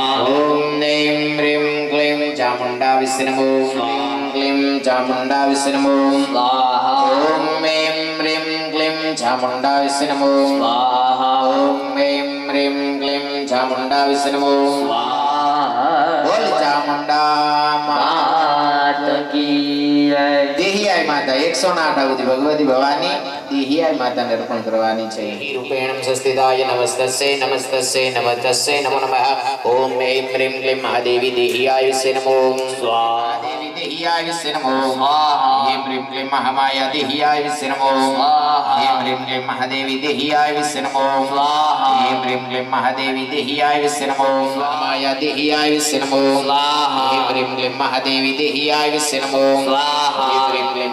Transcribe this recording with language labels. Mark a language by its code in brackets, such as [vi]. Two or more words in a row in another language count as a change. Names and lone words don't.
[sa] ॐ ऐं ह्रीं क्लीं चामुण्डा विष्णु नमो क्लीं चामुण्डा विष्णु नमो स्वाहा ॐ ऐं ह्रीं क्लीं चामुण्डा विष्णु नमो स्वाहा ॐ ऐं ह्रीं क्लीं चामुण्डा विष्णु नमो स्वाहा [hi] बोल चामुण्डा मात की जय [sa] देहियाय माता 108 आवृत्ति भगवती भवानी देहियाय माता [gu] ને અર્પણ કરવાની ચાહિએ [sa] रूपेणं संस्थिताय नमस्तस्यै नमस्तस्यै नमस्तस्यै नमो नमः ओम ऐं ह्रीं क्लीं महादेवी देहियाय विष्णु नमो स्वाहा देवी देहियाय विष्णु नमो स्वाहा ऐं ह्रीं क्लीं महामाया देहियाय विष्णु नमो स्वाहा ऐं ह्रीं क्लीं महादेवी देहियाय विष्णु नमो स्वाहा ऐं ह्रीं क्लीं महादेवी देहियाय विष्णु नमो माया देहियाय विष्णु नमो स्वाहा ऐं ह्रीं क्लीं महादेवी देहियाय विष्णु नमो स्वाहा ऐं ह्रीं क्लीं